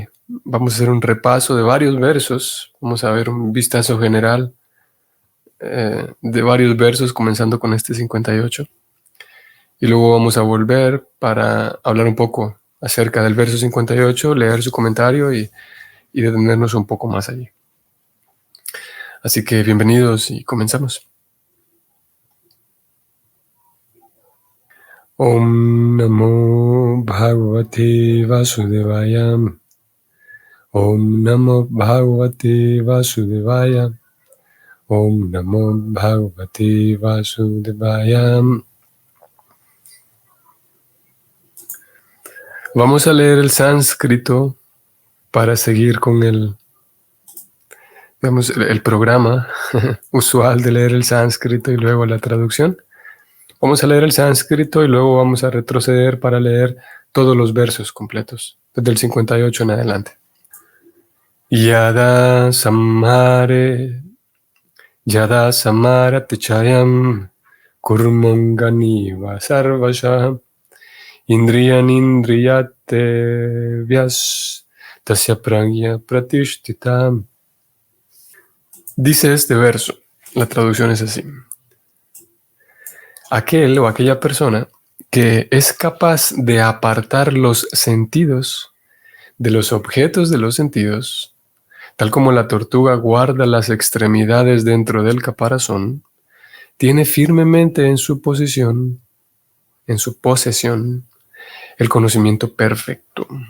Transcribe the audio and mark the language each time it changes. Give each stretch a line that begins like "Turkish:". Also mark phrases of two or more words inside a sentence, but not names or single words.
Spanish: Vamos a hacer un repaso de varios versos, vamos a ver un vistazo general de varios versos, comenzando con este 58. Y luego vamos a volver para hablar un poco acerca del verso 58, leer su comentario y detenernos un poco más allí. Así que bienvenidos y comenzamos.
Sanskrit: Om Namo Bhagavate Vasudevaya. Om Namo Bhagavate Vasudevaya. Om Namo Bhagavate Vasudevaya.
Spanish: Vamos a leer el sánscrito para seguir con el programa usual de leer el sánscrito y luego la traducción. Vamos a leer el sánscrito y luego vamos a retroceder para leer todos los versos completos, desde el 58 en adelante.
Sanskrit: Yada samara techayam kurmangani vasarvasha indriyan indriyate vyas tasya pragya pratishtita.
Spanish: Dice este verso, la traducción es así: aquel o aquella persona que es capaz de apartar los sentidos de los objetos de los sentidos, tal como la tortuga guarda las extremidades dentro del caparazón, tiene firmemente en su posesión, el conocimiento perfecto.